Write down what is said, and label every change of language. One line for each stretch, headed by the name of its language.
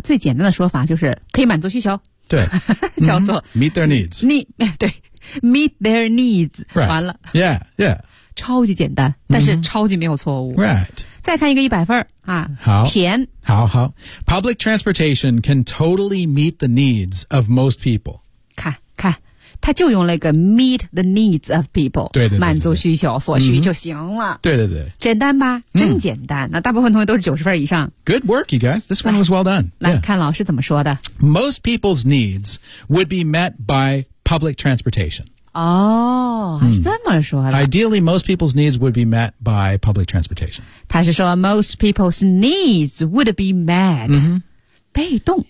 Chinese: 最简单的说法就是可以满足需求。对。叫做、
English: meet their needs。对。Meet their needs、 right.
Chinese: 完了
English: Yeah, yeah
Chinese: 超级简单但是超级没有错误
English: Right
Chinese: 再看一个100分、好甜
English: 好好 Public transportation can totally meet the needs of most people
Chinese: 看他就用了一个 meet the needs of people 对对 对满足需求所需就行了、对对对简单吧真简单那大部分同学都是90分以上
English: Good work you guys This one was well done
Chinese: 来、看老师怎么说的
English: Most people's needs would be met byPublic transportation.
Chinese: 哦，这么说的。
English: Ideally, most people's needs would be met by public transportation.
Chinese: 他是说
English: most people's needs would be met.
Chinese: 被动。